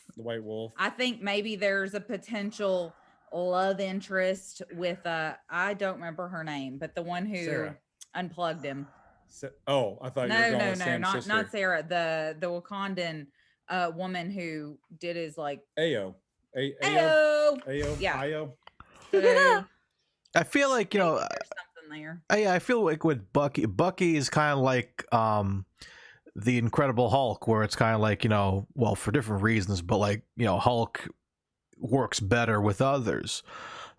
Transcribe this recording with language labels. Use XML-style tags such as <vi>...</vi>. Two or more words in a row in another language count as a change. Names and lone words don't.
<en>the White Wolf. I think maybe there's a potential love interest with I don't remember her name, but the one who Sarah. unplugged him. Oh, I thought you were No, going no, with no, Sam's not sister. Sarah. The Wakandan woman who did his like Ayo. Ayo. Ayo. Ayo. Yeah. Ayo. So, I feel like, you know, there's something there. I feel like with Bucky is kind of like the Incredible Hulk, where it's kind of like, you know, well, for different reasons, but like, you know, Hulk works better with others.</en>